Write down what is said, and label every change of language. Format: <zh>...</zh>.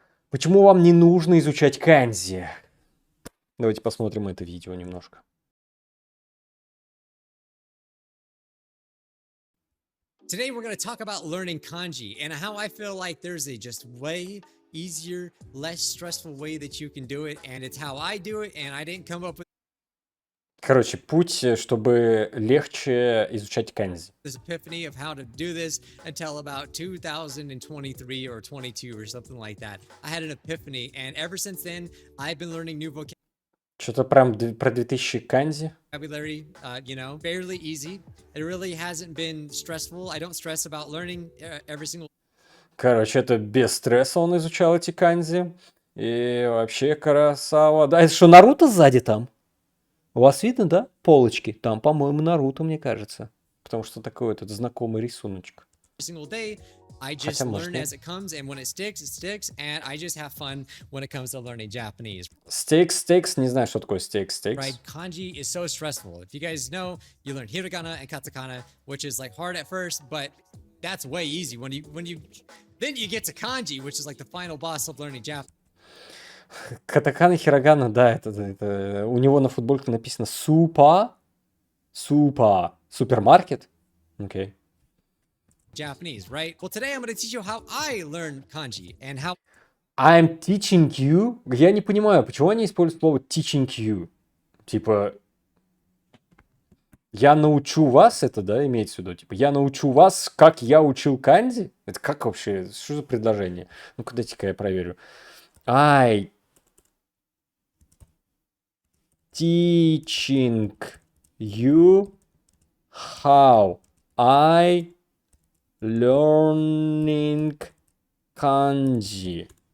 <ru>Почему вам не нужно изучать кандзи? Давайте посмотрим это видео немножко.</ru> <en>Today we're going to talk about learning kanji and how I feel like there's a just way easier, less stressful way that you can do it, and it's how I do it, and I didn't come up with</en> <ru>Короче, путь, чтобы легче изучать кандзи.</ru> <en>this epiphany of how to do this until about 2023 or 22 or something like that. I had an epiphany, and ever since then, I've been learning new</en> <ru>Что-то прям про 2000 кандзи.</ru> <en>vocabulary, fairly easy. It really hasn't been stressful. I don't stress about learning every single.</en> <ru>Короче, это без стресса он изучал эти кандзи. И вообще красава. Да, это что, Наруто сзади там? У вас видно, да? Полочки. Там, по-моему, Наруто, мне кажется. Потому что такой этот знакомый рисуночек.</ru> <en>Single day, I just learn as it comes, and when it sticks, and I just have fun when it comes to learning Japanese.</en> <ru>Стейкс, не знаю, что такое стейкс.</ru> <en>Right, kanji is so stressful. If you guys know, you learn hiragana and katakana, which is like hard at first, but that's way easy when you then you get to kanji, which is like the final boss of learning Japanese.</en> <ru>Катакана, хирогана, да, это у него на футболке написано супермаркет. Окей.</ru> <en>Japanese, right? Well, today I'm going to teach you how I learn kanji and how I'm teaching you.</en> <ru>Я не понимаю, почему они используют слово</ru> <en>teaching you.</en> <ru>Типа, я научу вас, это, да, имеется в виду? Типа, я научу вас, как я учил кандзи? Это как вообще? Что за предложение? Ну-ка, дайте-ка я проверю.</ru> <en>I teaching you how I learning kanji.</en>